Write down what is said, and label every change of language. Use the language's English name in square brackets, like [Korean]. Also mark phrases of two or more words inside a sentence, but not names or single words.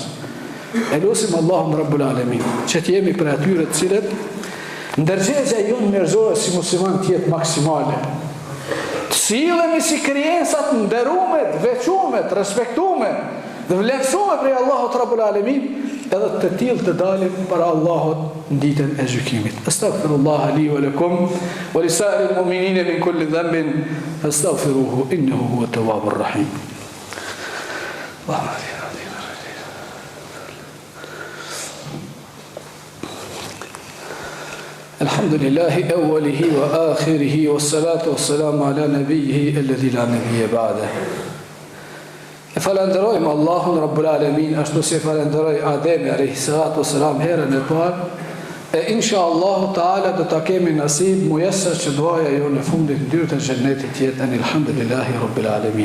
[Albanian] E lutim Allahun [Arabic] رب العالمين [Albanian] që të jemi për atyre të cilët ndërgjegjja jonë njerëzore si musliman të jetë maksimale. Të sillemi si krijesat nderuame, të veçuame, të respektuame dhe vlerësuame prej Allahut [Arabic] رب العالمين, [Albanian] edhe të tillë të dalim para Allahut në ditën e gjykimit. [Arabic] أستغفر الله لي ولكم ولسائر المؤمنين من كل ذنب فاستغفروه إنه هو التواب الرحيم. الحمد لله أوله وآخره والصلاة والسلام على نبيه الذي لا نبي بعده. [Albanian] Falenderojmë Allahun Rabbul Alamin, ashtu si falenderoj Ademi [Arabic] عليه الصلاة والسلام [Albanian] herën e parë, e [Arabic] إن شاء الله تعالى [Albanian] do ta kemi nasib muyesser që duaja jo në fundit dyrë të xhennetit jetë [Arabic] الحمد لله رب العالمين.